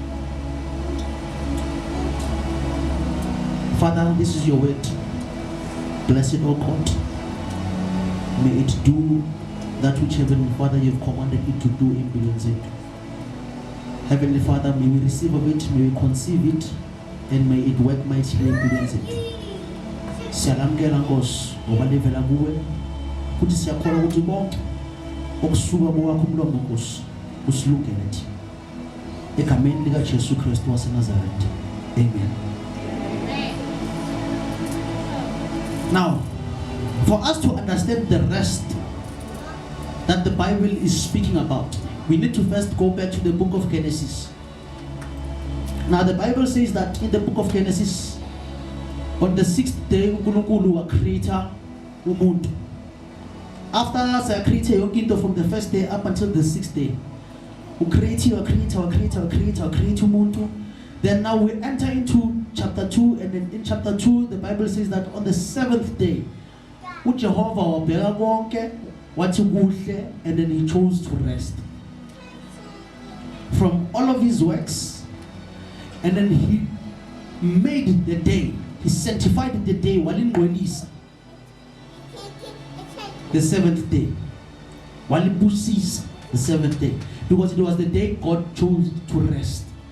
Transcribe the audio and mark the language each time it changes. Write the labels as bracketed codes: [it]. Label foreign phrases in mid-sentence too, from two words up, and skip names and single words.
[en] Father, this is your word. Bless it, O God. May it do that which Heavenly Father you've commanded it to do in Beyonce. Heavenly Father, may we receive of it, may we conceive it, and may it work mightily in Beyonce. [zu] Siyalamkela Nkosi ngoba livela kuwe futhi siyakholwa ukuthi bonke okusuka kwakho umlomo Nkosi usilungele thi. Egameni lika Jesu Kristu waseNazaretha. Amen. [en] Now, for us to understand the rest that the Bible is speaking about, we need to first go back to the book of Genesis. Now the Bible says that in the book of Genesis, on the 6th day, uNkulunkulu created umuntu. After the created from the first day up until the 6th day, create umuntu. Then now we enter into chapter 2, and then in chapter 2, the Bible says that on the 7th day, [zu] uJehova wabheka konke wathi kuhle, [en] and then he chose to rest from all of his works, and then he made the day, he sanctified the day, walingcolisa the 7th day, walibusisa the 7th day, because it was the day God chose to rest.